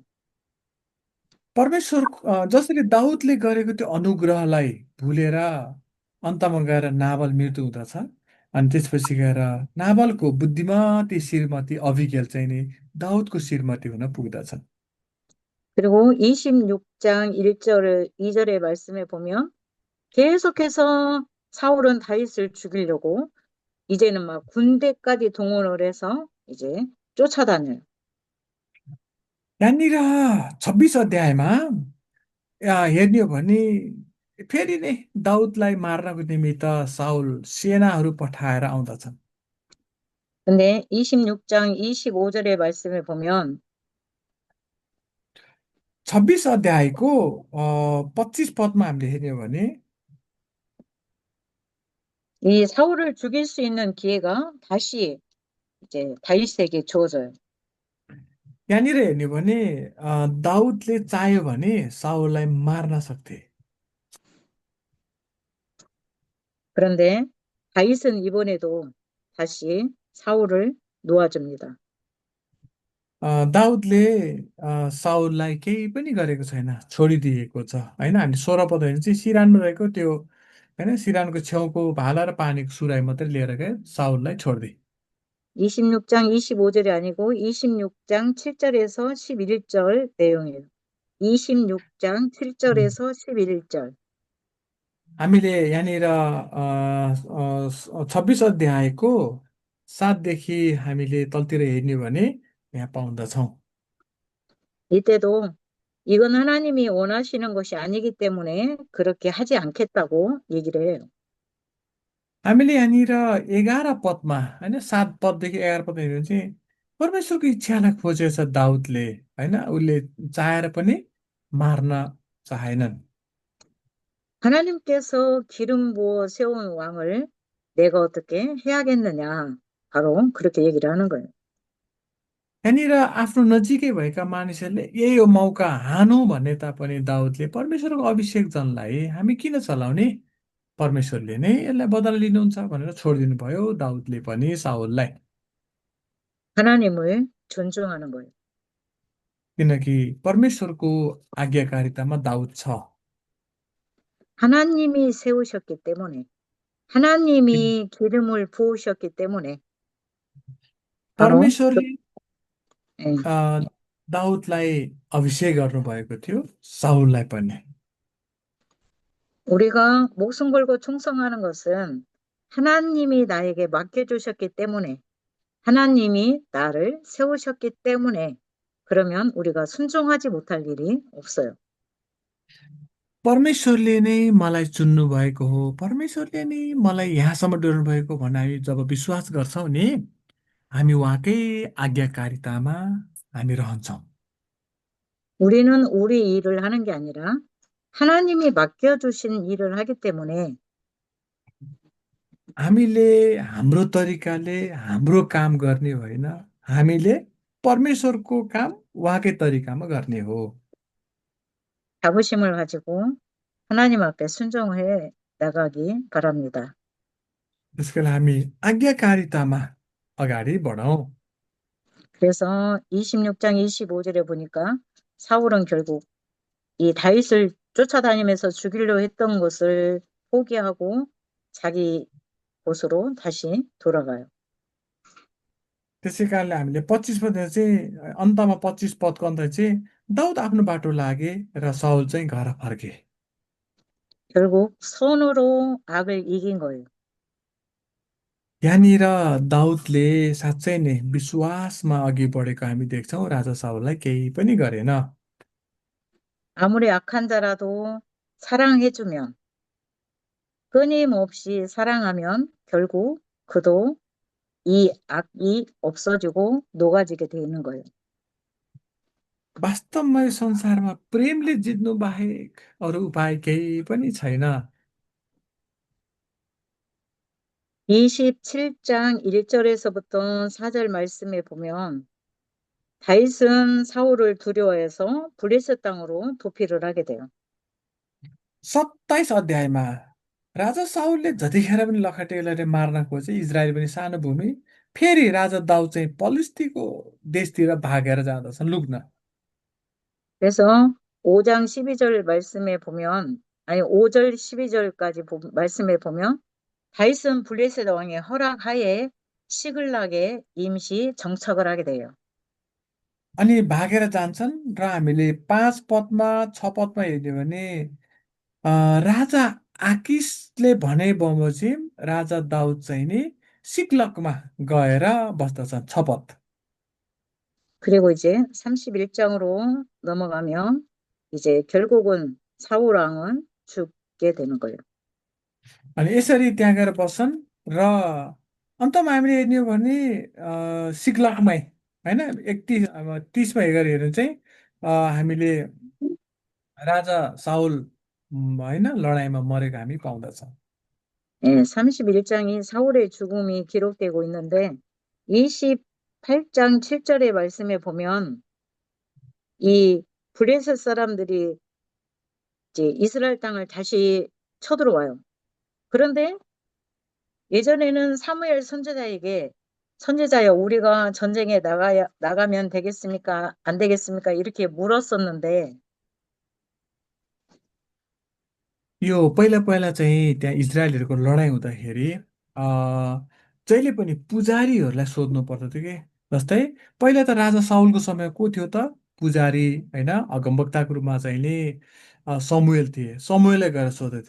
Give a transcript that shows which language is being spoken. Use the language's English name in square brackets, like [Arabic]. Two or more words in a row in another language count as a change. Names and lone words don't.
[Nepali] परमेश्वर जसरी दाउदले गरेको त्यो अनुग्रहलाई भुलेर अन्तमा गएर नाबल मृत्यु हुँदछ। अनि त्यसपछि गएर नाबलको बुद्धिमती श्रीमती अबिगेल चाहिँ नि दाउदको श्रीमती हुन पुग्दछ। [Korean] 그리고 26장 1절, 2절의 말씀에 보면 계속해서 사울은 다윗을 죽이려고 이제는 막 군대까지 동원을 해서 이제 쫓아다녀요. [Nepali] यहाँनिर 26 अध्यायमा हेर्ने हो भने फेरि नै दाउदलाई मार्नको निमित्त साउल सेनाहरू पठाएर आउँदछन्। [Korean] 근데 26장 25절의 말씀에 보면 [Nepali] 26 अध्यायको 25 पदमा हामीले हेर्ने हो भने [Korean] 이 사울을 죽일 수 있는 기회가 다시 이제 다윗에게 주어져요. [Nepali] यहाँनिर हेर्ने हो भने दाउदले चाह्यो भने साउललाई मार्न सक्थे। [Korean] 그런데 다윗은 이번에도 다시 사울을 놓아줍니다. [Nepali] दाउदले साउललाई केही पनि गरेको छैन, छोडिदिएको छ होइन। हामी 16 पद हेर्ने चाहिँ सिरानमा रहेको त्यो होइन, सिरानको छेउको भाला र पानीको सुराई मात्रै लिएर गए, साउललाई छोडिदिए। [Korean] 26장 25절이 아니고 26장 7절에서 11절 내용이에요. 26장 7절에서 11절. [Nepali] हामीले यहाँनिर 26 अध्यायको 7देखि हामीले तलतिर हेर्ने हो भने यहाँ पाउँदछौँ। [Korean] 이때도 이건 하나님이 원하시는 것이 아니기 때문에 그렇게 하지 않겠다고 얘기를 해요. [Nepali] हामीले यहाँनिर 11 पदमा होइन, 7 पददेखि 11 पद हेऱ्यो भने चाहिँ परमेश्वरको इच्छालाई खोजेको छ दाउदले होइन। उसले चाहेर पनि मार्न चाहेनन्। [Korean] 하나님께서 기름 부어 세운 왕을 내가 어떻게 해야겠느냐. 바로 그렇게 얘기를 하는 거예요. [Nepali] यहाँनिर आफ्नो नजिकै भएका मानिसहरूले यही हो मौका हानौँ भने तापनि दाउदले परमेश्वरको अभिषेकजनलाई हामी किन चलाउने, परमेश्वरले नै यसलाई बदला लिनुहुन्छ भनेर छोडिदिनु भयो दाउदले पनि साउललाई। [Korean] 하나님을 존중하는 거예요. [Nepali] किनकि परमेश्वरको आज्ञाकारितामा दाउद छ। [Korean] 하나님이 세우셨기 때문에, 하나님이 기름을 부으셨기 때문에, 바로 그, [Nepali] परमेश्वरले [Korean] 예, [Nepali] अ, दाउदलाई अभिषेक गर्नुभएको थियो, साउललाई पनि। [Korean] 우리가 목숨 걸고 충성하는 것은 하나님이 나에게 맡겨주셨기 때문에, 하나님이 나를 세우셨기 때문에, 그러면 우리가 순종하지 못할 일이 없어요. [Nepali] परमेश्वरले नै मलाई चुन्नु भएको हो, परमेश्वरले नै मलाई यहाँसम्म ल्याउनु भएको भनेर हामी जब विश्वास गर्छौँ नि, हामी उहाँकै आज्ञाकारितामा हामी रहन्छौँ। [Korean] 우리는 우리 일을 하는 게 아니라 하나님이 맡겨주신 일을 하기 때문에 [Nepali] हामीले हाम्रो तरिकाले हाम्रो काम गर्ने होइन, हामीले परमेश्वरको काम उहाँकै तरिकामा गर्ने हो। [Korean] 자부심을 가지고 하나님 앞에 순종해 나가기 바랍니다. [Nepali] त्यसकारण हामी आज्ञाकारितामा अगाडि बढौँ। [Korean] 그래서 26장 25절에 보니까 사울은 결국 이 다윗을 쫓아다니면서 죽이려 했던 것을 포기하고 자기 곳으로 다시 돌아가요. [Nepali] त्यसै कारणले हामीले 25 पद चाहिँ अन्तमा 25 पदको अन्त चाहिँ दाउद आफ्नो बाटो लागे र साउल चाहिँ घर फर्के। [Korean] 결국 선으로 악을 이긴 거예요. [Nepali] यहाँनिर दाउदले साँच्चै नै विश्वासमा अघि बढेको हामी देख्छौँ। राजा साउललाई केही पनि गरेन। [Korean] 아무리 악한 자라도 사랑해주면 끊임없이 사랑하면 결국 그도 이 악이 없어지고 녹아지게 되는 거예요. [Nepali] वास्तवमा यो संसारमा प्रेमले जित्नु बाहेक अरू उपाय केही पनि छैन। [Korean] 27장 1절에서부터 4절 말씀에 보면 다윗은 사울을 두려워해서 블레셋 땅으로 도피를 하게 돼요. [Nepali] 27 अध्यायमा राजा साउलले जतिखेर पनि लखटेलाई मार्न खोजे, इजरायल पनि सानो भूमि, फेरि राजा दाउद चाहिँ पलिस्तीको देशतिर भागेर जाँदछन् लुक्न। [Korean] 그래서 5장 12절 말씀에 보면, 아니 5절 12절까지 말씀에 보면 다윗은 블레셋 왕의 허락하에 시글락에 임시 정착을 하게 돼요. [Nepali] अनि भागेर जान्छन् र हामीले 5 पदमा 6 पदमा हेर्यो भने अ, राजा आकिसले भने बमोजिम राजा दाउद चाहिँ नि सिक्लकमा गएर बस्दछन् 6 पद। [Korean] 그리고 이제 31장으로 넘어가면 이제 결국은 사울 왕은 죽게 되는 거예요. [Nepali] अनि यसरी त्यहाँ गएर बस्छन् र अन्तमा हामीले हेर्ने हो भने सिक्लकमै होइन 31 अब 30मा हेरेर चाहिँ हामीले राजा साउल होइन लडाइँमा मरेको हामी पाउँदछौँ। [Korean] 예, 31장이 사울의 죽음이 기록되고 있는데 28장 7절의 말씀에 보면 이 블레셋 사람들이 이제 이스라엘 땅을 다시 쳐들어와요. 그런데 예전에는 사무엘 선지자에게 선지자여 우리가 전쟁에 나가면 되겠습니까? 안 되겠습니까? 이렇게 물었었는데 [Nepali] यो पहिला पहिला चाहिँ त्यहाँ इजरायलहरूको लडाइँ हुँदाखेरि अ, जहिले पनि पुजारीहरूलाई सोध्नु पर्थ्यो कि जस्तै पहिला त राजा साउलको समय को थियो त पुजारी होइन अगमवक्ताको रूपमा चाहिँ नि समुएल थिए, समुएलले गएर सोधेथे।